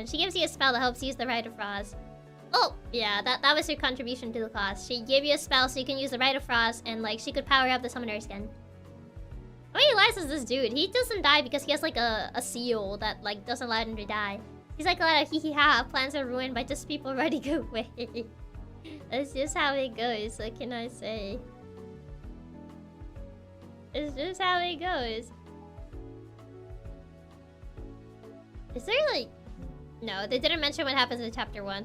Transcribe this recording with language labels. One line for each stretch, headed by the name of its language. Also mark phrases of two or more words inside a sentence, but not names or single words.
English: She gives you a spell that helps use the Rite of Frost. Oh, yeah, that was her contribution to the class. She gave you a spell so you can use the Rite of Frost, and like she could power up the summoner's gun. How many lives is this dude? He doesn't die because he has like a seal that like doesn't allow him to die. He's like a lot of hee hee ha, plans are ruined by just people running away. That's just how it goes, what can I say? It's just how it goes. Is there like... No, they didn't mention what happens in chapter 1.